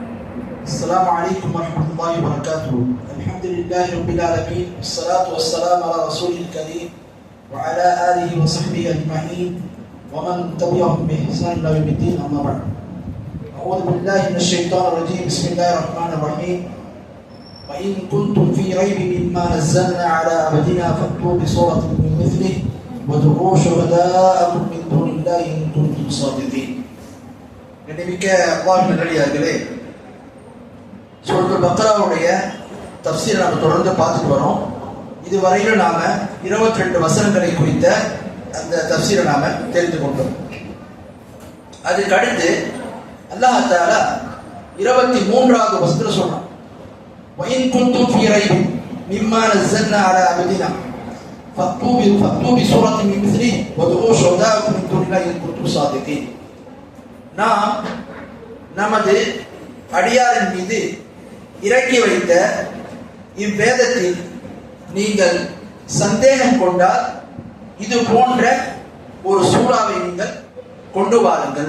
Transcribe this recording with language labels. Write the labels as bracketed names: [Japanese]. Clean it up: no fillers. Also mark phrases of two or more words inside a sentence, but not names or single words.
[Arabic] السلام عليكم ورحمة الله وبركاته. الحمد لله رب العالمين، والصلاة والسلام على رسوله الكريم وعلى آله وصحبه أجمعين ومن تبعهم بإحسان إلى يوم الدين. أما بعد، أعوذ بالله من الشيطان الرجيم. بسم الله الرحمن الرحيم. وإن كنتم في ريب مما نزلنا على عبدنا فأتوا بسورة من مثله وادعوا شهداءكم من دون الله إن كنتم صادقين. [Tamil] கண்ணியமிக்க அல்லாஹ்வின் நல்லடியார்களே, சூரத்துல் பக்ராவுடைய தஃப்சீரை நாம் தொடர்ந்து பார்த்துட்டு வரோம். இதுவரையிலும் நாம 22 வசனங்களை குறித்த அந்த தஃப்சீரை நாம தெரிந்து கொண்டோம். அதுக்கு அடுத்து [Arabic] الله تعالى [Tamil] 23வது வசனத்துல சொல்றான், [Arabic] وَإِن كُنتُمْ فِي رَيْبٍ مِمَّا نَزَّلْنَا عَلَى عَبْدِنَا فَأْتُوا بِسُورَةٍ مِّن مِثْلِهِ وَادْعُوا شُهَدَاءَكُم مِّن دُونِ اللَّهِ إِن كُنتُمْ صَادِقِينَ. [Tamil] நாம் நமது அடியாரின் மீது இறக்கி வைத்த இவ்வேதத்தில் நீங்கள் சந்தேகம் கொண்டால் இது போன்ற ஒரு சூறாவை நீங்கள் கொண்டு வாருங்கள்.